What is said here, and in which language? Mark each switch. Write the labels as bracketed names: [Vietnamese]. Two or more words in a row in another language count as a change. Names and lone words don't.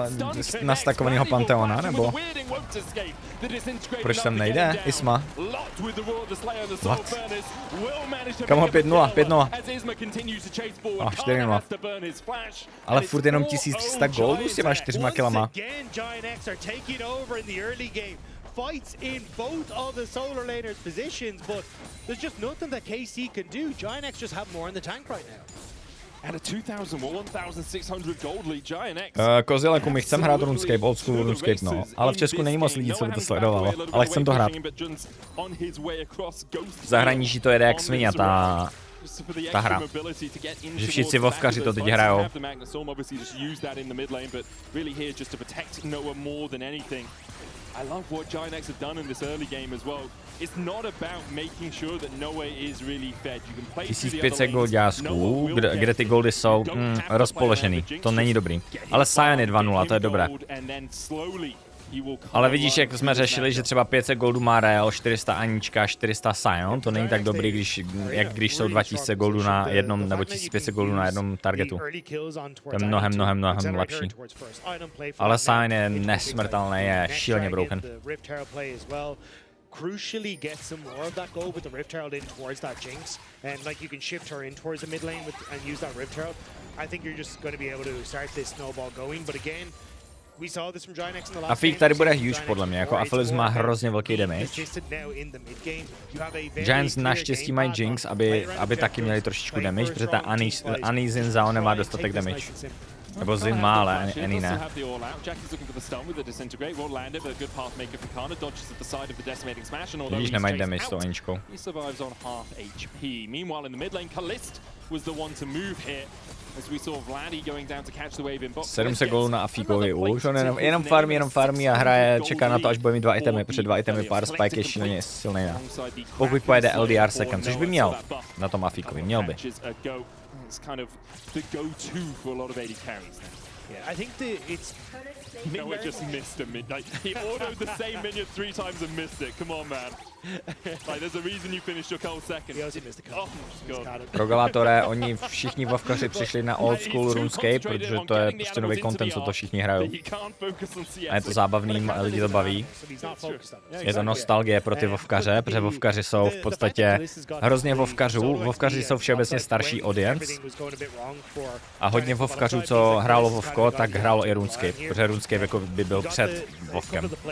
[Czech] Nastakovanýho Panteona, nebo? Proč tam nejde? Isma. What? Kam ho 5-0, 5-0. 4-0. Ale furt jenom 1300 goldů s těma 4 kilama. [English] Fights in both of the solar laners' positions, but there's just nothing that KC can do. Giant just have more in the tank right now. And a 2,000 or 1,600 gold lead Giant X. [Czech] Kozileku, my chcem hrát RuneScape, [English] old school [Czech] RuneScape, no. Ale v Česku není moc lidí, co by to sledovalo. Ale chcem to hrát. V zahraničí to jede jak svině, ta hra. Že všichni vovkaři to teď hrajou. [English] I love what Giant X have done in this early game as well. It's not about making sure that Noe is really fed. You can play [Czech] 1500 goldásků, kde ty goldy jsou rozpoložený. To není dobrý. Ale Sion je 2-0, to je dobré. Ale vidíš, jak jsme řešili, že třeba 500 goldů má Real, 400 Anička, 400 Sion, to není tak dobrý, když jsou 2000 goldů na jednom, nebo 1500 goldů na jednom targetu. To je mnohem lepší. Ale Sion je nesmrtelný, je šíleně broken. [English] Crucially get some more of that gold with the Rift Herald in towards that Jinx, and like you can shift her in towards the mid lane and use that Rift Herald. I think you're just going to be able to start this snowball going, but again, we saw this from Giant X in the last [Czech] Afík tady bude huge podle mě, jako Aphelios má hrozně velký damage. Giants naštěstí mají Jinx, aby taky měli trošičku damage, protože ta Annie Zin Zao nemá dostatek damage. Nebo Zin má, ale Annie ne. Vidíš, nemají damage s tou Aničkou. 700 gólů na Afíkovi už, on jenom farmí a hraje, čeká na to, až bude mít 2 itemy, protože 2 itemy pár Spike je šíleně silný. Pokud pojede LDR second, což by měl na tom Afíkovi, měl by. [English] Yeah, I think it's No, it just missed a mid. Like, he autoed the same minion 3 times and missed it. Come on, man. Like, there's a reason you finished your cold second. He also missed the call. Oh, God. [Czech] Progalátore, oni všichni vovkaři přišli na [English] old school [Czech] RuneScape, protože to je prostě nový content, co to všichni hrajou. A je to zábavný, lidi to baví. Je to nostalgie pro ty vovkaře, protože vovkaři jsou v podstatě hrozně vovkařů. Vovkaři jsou všeobecně starší audience. A hodně vovkařů, co hrálo vovko, tak hrálo i RuneScape, protože RuneScape jako by byl před vovkem.